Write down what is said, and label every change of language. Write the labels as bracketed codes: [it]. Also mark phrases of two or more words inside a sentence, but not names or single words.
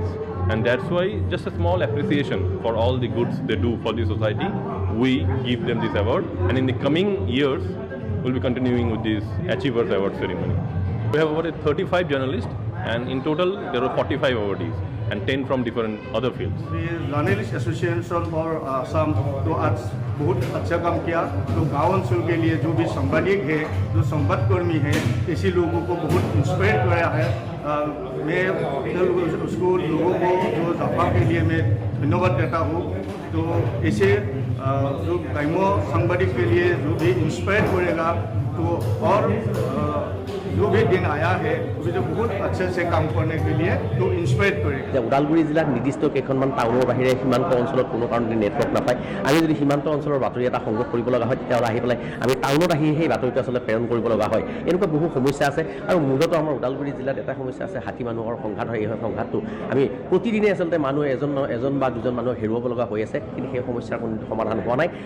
[en] And that's why just a small appreciation for all the goods they do for the society. We give them this award. And in the coming years, we'll be continuing with this Achievers Award ceremony. We have awarded 35 journalists, and in total there are 45 awardees and 10 from different other fields. [hi] The Journalist Association for Assam तो आज बहुत अच्छा काम किया। तो गाँव अंचल के लिए जो भी संवादिक है, जो संवादकर्मी है, ऐसे लोगों को बहुत इंस्पायर कराया है। मैं उसको लोगों को जो जाफा के लिए मैं धन्यवाद देता हूँ। तो ऐसे जो ग्राम्य संवादिक के लिए जो भी इंस्पायर करेगा तो और जो भी दिन आया है उसे जो बहुत अच्छे से काम करने के लिए तो इंस्पायर करेगा। [as] ওদালগুৰি জিলাত নিৰ্দিষ্ট কেইখনমান টাউনৰ বাহিৰে সীমান্ত অঞ্চলত কোনো কাৰণে নেটৱৰ্ক নাপায়। আমি যদি সীমান্ত অঞ্চলৰ বাতৰি এটা সংগ্ৰহ কৰিব লগা হয় তেতিয়াহ'লে আহি পেলাই আমি টাউনত আহি সেই বাতৰিটো আচলতে প্ৰেৰণ কৰিব লগা হয়। এনেকুৱা বহু সমস্যা আছে আৰু মূলতঃ আমাৰ ওদালগুৰি জিলাত এটা সমস্যা আছে, হাতী মানুহৰ সংঘাত হয়। এই সংঘাতটো আমি প্ৰতিদিনে আচলতে মানুহ এজন বা দুজন মানুহ হেৰুৱাব লগা হৈ আছে, কিন্তু সেই সমস্যাৰ কোনো সমাধান হোৱা নাই।